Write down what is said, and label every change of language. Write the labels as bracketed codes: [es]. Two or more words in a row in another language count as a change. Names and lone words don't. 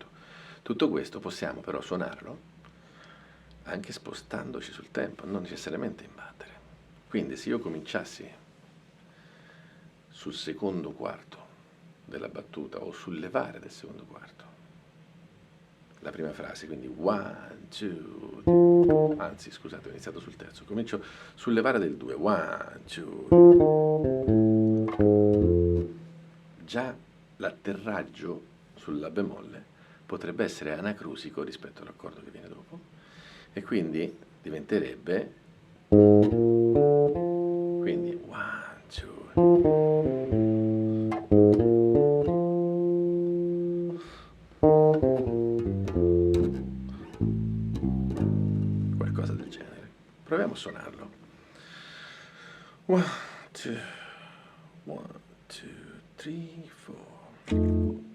[it] Tutto questo possiamo però suonarlo anche spostandoci sul tempo, non necessariamente in battere. Quindi se io cominciassi sul secondo quarto della battuta o sul levare del secondo quarto, la prima frase, quindi [en] one, two, [it] anzi scusate, ho iniziato sul terzo, comincio sul levare del 2, [en] one, two, [it] già l'atterraggio sul La bemolle potrebbe essere anacrusico rispetto all'accordo che viene dopo e quindi diventerebbe, quindi [en] one, two, [it] qualcosa del genere. Proviamo a suonarlo. [en] One, two, one, two, three, four.